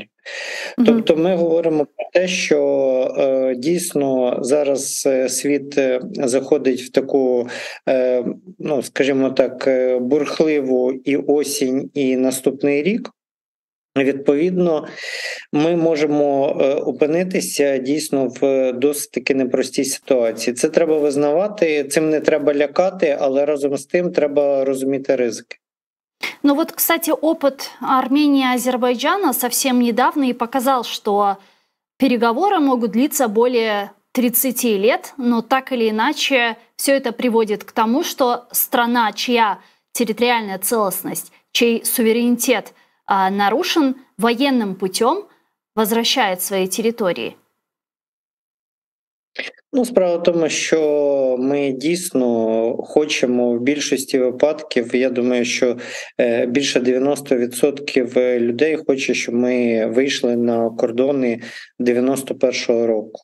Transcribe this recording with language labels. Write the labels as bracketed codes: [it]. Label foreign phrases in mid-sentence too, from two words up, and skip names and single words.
[uk] Тобто ми говоримо про те, що дійсно зараз світ заходить в таку, скажімо так, бурхливу і осінь, і наступний рік. Відповідно, ми можемо опинитися дійсно в досить таки непростій ситуації. Це треба визнавати, цим не треба лякати, але разом з тим треба розуміти ризики. [ru] Ну вот, кстати, опыт Армении и Азербайджана совсем недавно и показал, что переговоры могут длиться более 30 лет, но так или иначе все это приводит к тому, что страна, чья территориальная целостность, чей суверенитет нарушен, военным путем возвращает свои территории. [uk] Справа в тому, що ми дійсно хочемо в більшості випадків, я думаю, що більше 90% людей хоче, щоб ми вийшли на кордони 91-го року.